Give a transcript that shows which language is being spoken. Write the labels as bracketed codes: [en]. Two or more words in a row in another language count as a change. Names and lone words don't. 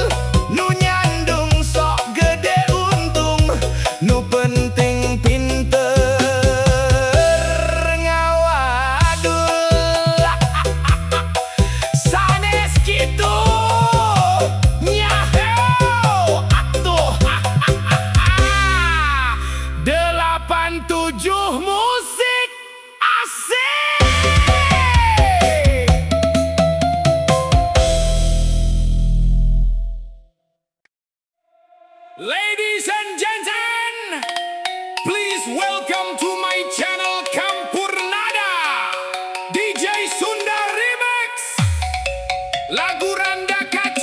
[su] Nu nyandung sok gede untung, nu penting pinter ngawadul. Sanes kitu nyaheo atuh. 87 musik asik. [en] Ladies and gentlemen, please welcome to my channel Campurnada, DJ Sunda Remix. [su] Lagu Randa